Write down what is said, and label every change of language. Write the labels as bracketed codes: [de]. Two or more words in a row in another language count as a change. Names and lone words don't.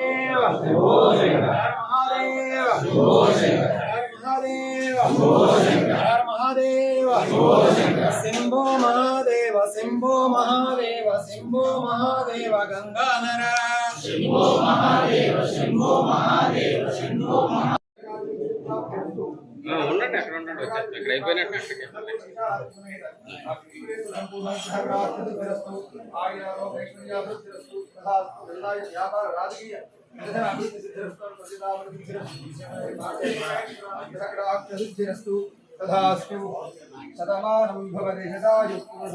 [sa] महादेव, शंभो महादेव, शंभो महादेव, शंभो महादेव, गंगाधर शंभो महादेव, शंभो महादेव, शंभो महादेव. [te] ఉండండి అక్కడ ఉండండి అక్కడ అయిపోయినట్టు [sa] తథాస్తు శతమానం భవతి శతాయుః.